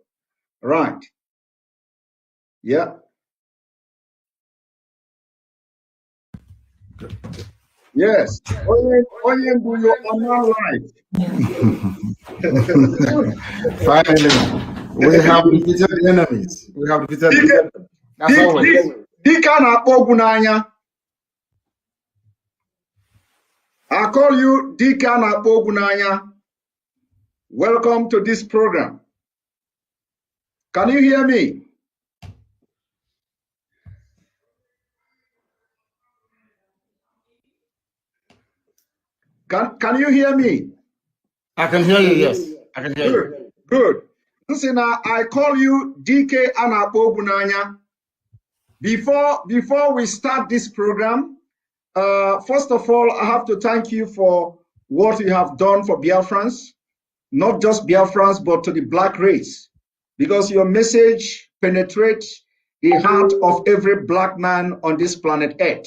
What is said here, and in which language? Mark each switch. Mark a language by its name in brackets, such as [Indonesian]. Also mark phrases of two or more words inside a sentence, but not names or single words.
[English] Right. Yeah. Yes. [Igbo] Onye bụ [English] you are now live. Finally, we have defeated enemies. We have defeated them. That's always. [Igbo] Dike a na-akpọ ogwu n'anya. [English] I call you [Igbo] Dike a na-akpọ ogwu n'anya. [English] Welcome to this program. Can you hear me? Can you hear me? I can hear you, yes. I can hear you. Good. Listen, I call you [Igbo] Dike a na-akpọ ogwu n'anya. [English] Before we start this program, first of all, I have to thank you for what you have done for Biafrans, not just Biafrans, but to the black race, because your message penetrates the heart of every black man on this planet Earth.